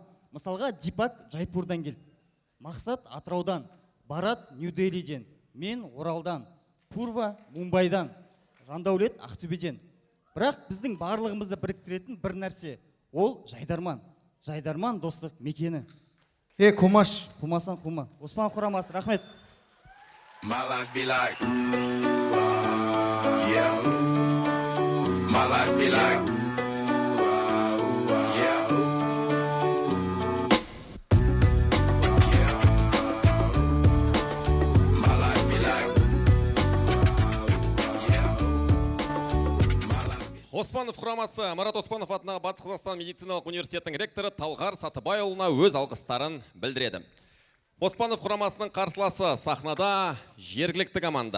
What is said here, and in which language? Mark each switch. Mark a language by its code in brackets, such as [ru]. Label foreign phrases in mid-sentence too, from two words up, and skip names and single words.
[kk] Мысалға Дипак Жайпурдан келді. Мақсат Атыраудан, Барат Нью-Делиден, мен Оралдан, Пурва Мумбайдан, Жандәулет Ақтөбеден. Бірақ біздің барлығымызды біріктіретін бір нәрсе, ол Жайдарман. Жайдарман достық мекені. Қумаш. Қумасан қума. Оспанов құрамасы, рахмет. [en] My life be like, yeah. My life be like, yeah. My life be like, [kk] Оспанов құрамасы Марат Оспанов атындағы Батыс Қазақстан медициналық университетінің ректоры Талғар Сатыбайұлына өз алғыстарын білдіреді. Оспанов құрамасының қарсыласы сахнада жергілікті команда.